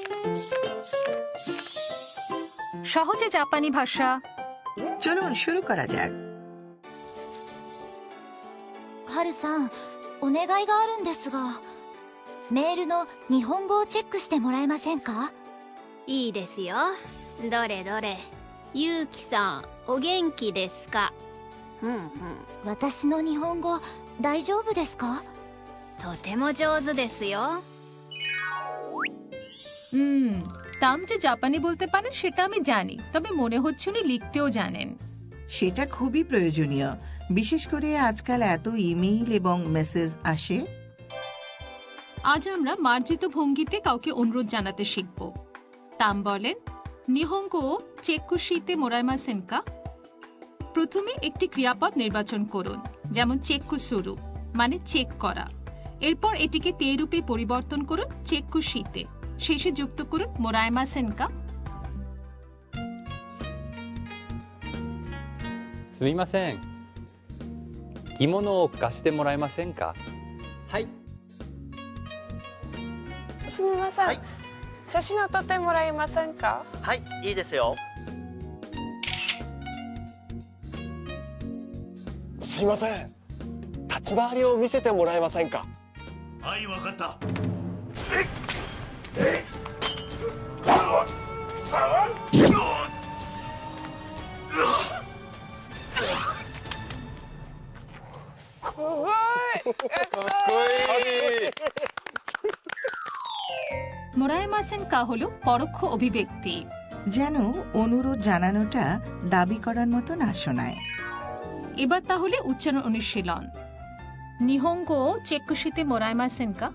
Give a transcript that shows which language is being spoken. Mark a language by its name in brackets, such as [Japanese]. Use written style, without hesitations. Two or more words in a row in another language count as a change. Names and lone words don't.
[Bangla] সহজে জাপানি ভাষা। চলুন শুরু করা যাক। [Japanese] ハルさん、お願いがあるんですが、メールの日本語をチェックしてもらえませんか？いいですよ。どれどれ。ゆうきさん、お元気ですか？うんうん。私の日本語大丈夫ですか？とても上手ですよ。 [Bangla] তাম যে জাপানি বলতে পারেন সেটা আমি জানি, তবে মনে হচ্ছে উনি লিখতেও জানেন। সেটা খুবই প্রয়োজনীয়, বিশেষ করে আজকাল এত ইমেইল এবং মেসেজ আসে। আজ আমরা মার্জিত ভঙ্গিতে কাউকে অনুরোধ জানাতে শিখব। তাম বলেন, [Japanese] 日本語チェックしてもらえませんか? [Bangla] প্রথমে একটি ক্রিয়াপদ নির্বাচন করুন, যেমন [Japanese] チェックする [Bangla] মানে চেক করা। এরপর এটিকে তে রূপে পরিবর্তন করুন চেক্কুশিতে, শেষে যুক্ত করুন [Japanese] もらえませんか. すみません。着物を貸してもらえませんか？はい。すみません、写真を撮ってもらえませんか？はい、いいですよ。すいません、立ち回りを見せてもらえませんか？はい、わかった。すごい。もらえませんか [Bangla] হলো পরোক্ষ অভিব্যক্তি, যেন অনুরোধ জানানোটা দাবি করার মতো না শোনায়। এবার তাহলে উচ্চারণ অনুশীলন। [Japanese] 日本語チェックしてもらえませんか?